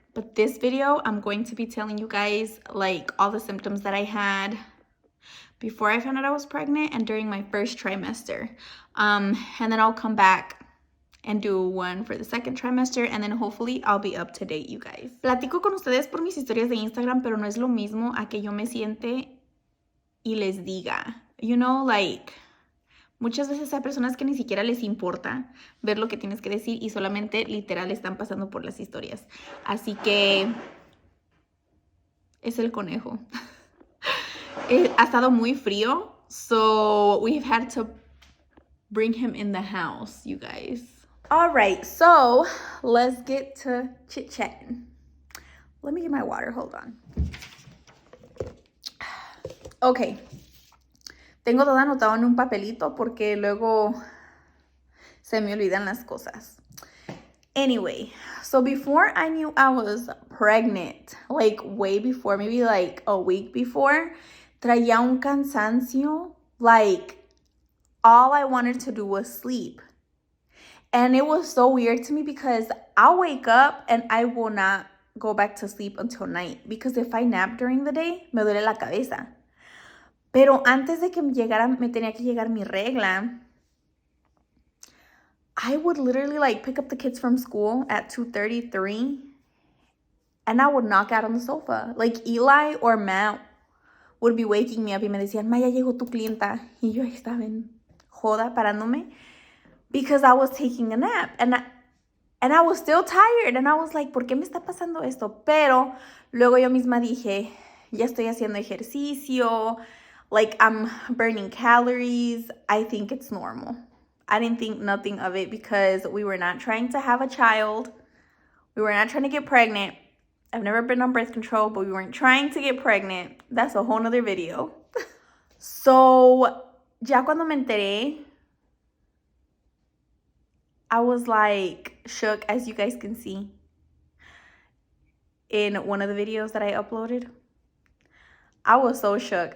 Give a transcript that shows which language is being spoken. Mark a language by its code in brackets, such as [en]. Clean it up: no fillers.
[en] But this video, I'm going to be telling you guys like all the symptoms that I had before I found out I was pregnant and during my first trimester. And then I'll come back and do one for the second trimester, and then hopefully I'll be up to date, you guys. [es] Platico con ustedes por mis historias de Instagram, pero no es lo mismo a que yo me siente y les diga. [en] You know, like, [es] muchas veces hay personas que ni siquiera les importa ver lo que tienes que decir y solamente literal están pasando por las historias. Así que es el conejo. Ha estado muy frío, [en] so we've had to bring him in the house, you guys. All right, so let's get to chit-chatting. Let me get my water, hold on. Okay. [es] Tengo todo anotado en un papelito porque luego se me olvidan las cosas. [en] Anyway, so before I knew I was pregnant, like way before, maybe like a week before, [es] traía un cansancio. [en] Like all I wanted to do was sleep. And it was so weird to me because I'll wake up and I will not go back to sleep until night. Because if I nap during the day, [es] me duele la cabeza. Pero antes de que me tenía que llegar mi regla, [en] I would literally like pick up the kids from school at 2:33 and I would knock out on the sofa. Like Eli or Matt would be waking me up [es] y me decían, Maya, llegó tu clienta. Y yo estaba en joda parándome [en] because I was taking a nap. And I was still tired. And I was like, [es] ¿por qué me está pasando esto? Pero luego yo misma dije, [en] ya estoy haciendo ejercicio. Like, I'm burning calories. I think it's normal. I didn't think nothing of it because we were not trying to have a child. We were not trying to get pregnant. I've never been on birth control, but we weren't trying to get pregnant. That's a whole nother video. So, [es] ya cuando me enteré, [en] I was like shook, as you guys can see in one of the videos that I uploaded. I was so shook.